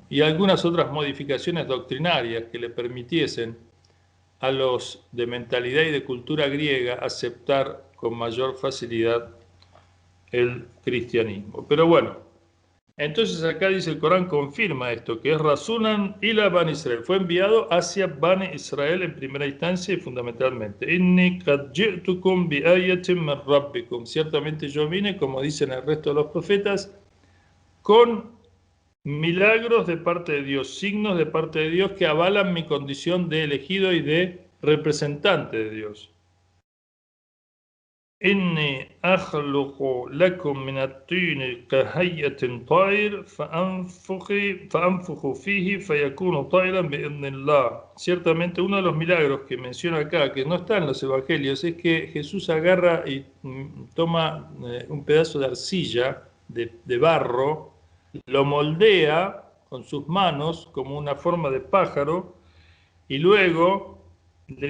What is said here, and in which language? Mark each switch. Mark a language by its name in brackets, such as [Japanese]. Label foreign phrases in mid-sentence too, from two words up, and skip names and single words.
[Spanish] Y algunas otras modificaciones doctrinarias que le permitiesen a los de mentalidad y de cultura griega aceptar con mayor facilidad el cristianismo. Pero bueno, entonces acá dice el Corán, confirma esto, que es [Arabic] رسولا إلى بني إسرائيل, [Spanish] fue enviado hacia Bani Israel en primera instancia y fundamentalmente. [Arabic] إني قد جئتكم بآية من ربكم, [Spanish] ciertamente yo vine, como dicen el resto de los profetas, con milagros de parte de Dios, signos de parte de Dios que avalan mi condición de elegido y de representante de Dios. [Arabic] أني أخلق لكم من الطين كهيئة الطير فأنفخ فيه فيكون طيرا بإذن الله. [Spanish] Ciertamente uno de los milagros que menciona acá, que no está en los evangelios, es que Jesús agarra y toma un pedazo de arcilla, de barro, lo moldea con sus manos como una forma de pájaro y luego le